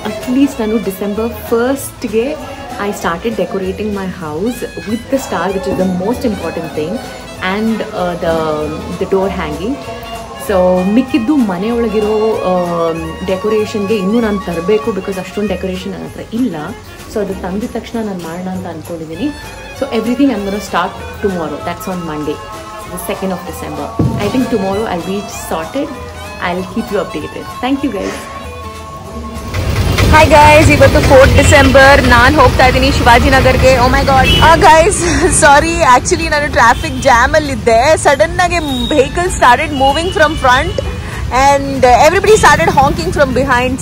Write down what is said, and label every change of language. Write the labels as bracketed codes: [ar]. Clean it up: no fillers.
[kn] At least ನಾನು [en] December 1st I started decorating my house with the star, which is the most important thing, and the door hanging. [kn] So ಮಿಕ್ಕಿದ್ದು ಮನೆಯೊಳಗಿರೋ ಡೆಕೋರೇಷನ್ಗೆ ಇನ್ನೂ ನಾನು ತರಬೇಕು, because ಅಷ್ಟೊಂದು decoration ನನ್ನ ಹತ್ರ ಇಲ್ಲ. ಸೊ ಅದು ತಂದಿದ ತಕ್ಷಣ ನಾನು ಮಾಡೋಣ ಅಂತ ಅಂದ್ಕೊಂಡಿದ್ದೀನಿ. [en] So everything I'm gonna start tomorrow. That's on Monday, the 2nd of December. I think tomorrow I'll be sorted. I'll keep you updated. Thank you guys. [kn] Hi guys, ಇವತ್ತು 4th December. ನಾನು ಹೋಗ್ತಾ ಇದ್ದೀನಿ ಶಿವಾಜಿನಗರ್ಗೆ. [en] oh my god guys, sorry, [kn] actually ನಾನು traffic ಜಾಮಲ್ಲಿದ್ದೆ. [en] ಸಡನ್ನಾಗಿ vehicle started moving from front and everybody started honking from behind.